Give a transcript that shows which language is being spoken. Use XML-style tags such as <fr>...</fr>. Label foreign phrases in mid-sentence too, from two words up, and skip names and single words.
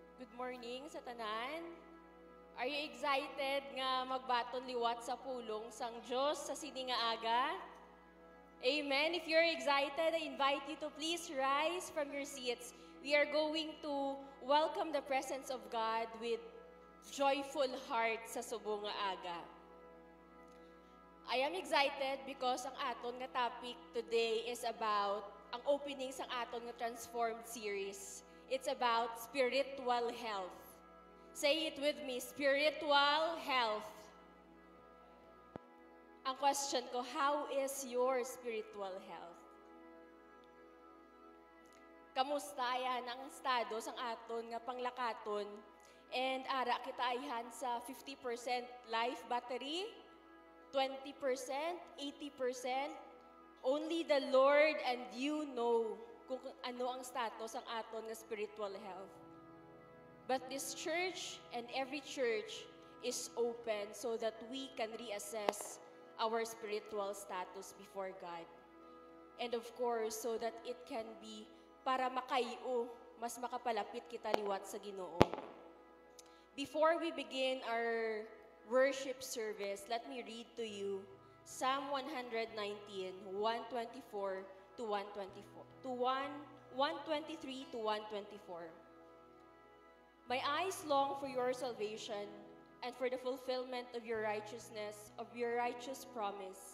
<en>Good morning</en> <hil>sa tanan.</hil> <en>Are you excited</en> <hil>nga magbaton liwat sa pulong sang Diyos sa sini nga aga? Amen.</hil> <en>If you're excited, I invite you to please rise from your seats. We are going to welcome the presence of God with joyful heart</en> <hil>sa subong nga aga.</hil> <en>I am excited because</en> <hil>ang aton nga</hil> <en>topic today is about</en> <hil>ang opening sang aton nga</hil> <en>Transformed series. It's about spiritual health. Say it with me, spiritual health.</en> <hil>Ang question ko,</hil> <en>how is your spiritual health?</en> <hil>Kamusta yan ang estado sang aton nga panglakaton? And ara kita ayhan sa 50%</hil> <en>life battery,</en> <hil>20%, 80%.</hil> <en>Only the Lord and you know</en> <hil>kung ano ang status ang aton nga</hil> <en>spiritual health. But this church and every church is open so that we can reassess our spiritual status before God. And of course, so that it can be</en> <hil>para makayo, mas makapalapit kita liwat sa Ginoo.</hil> <en>Before we begin our worship service, let me read to you Psalm 119, 124 to 124 to 123 to 124. My eyes long for your salvation and for the fulfillment of your righteousness, of your righteous promise.</en>